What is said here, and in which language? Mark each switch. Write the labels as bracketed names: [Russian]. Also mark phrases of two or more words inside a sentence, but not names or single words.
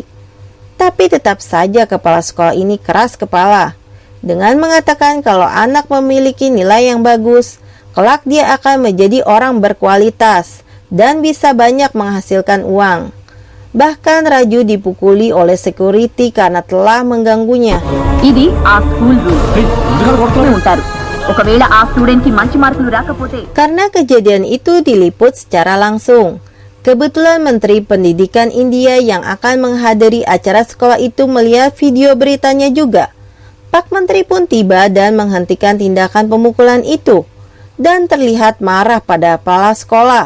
[Indonesian] Tapi tetap saja kepala sekolah ini keras kepala dengan mengatakan kalau anak memiliki nilai yang bagus, kelak dia akan menjadi orang berkualitas dan bisa banyak మenghasilkan uang. Bahkan Raju dipukuli oleh security karena telah mengganggunya. [Telugu] ఇది ఆ [English] school rule [Telugu] ఉంటారు. ఒకవేళ ఆ స్టూడెంట్ కి మంచి మార్కులు రాకపోతే [Indonesian] Karena kejadian itu diliput secara langsung. Kebetulan Menteri Pendidikan India yang akan menghadiri acara sekolah itu melihat video beritanya juga. Pak Menteri pun tiba dan menghentikan tindakan pemukulan itu dan terlihat marah pada kepala sekolah.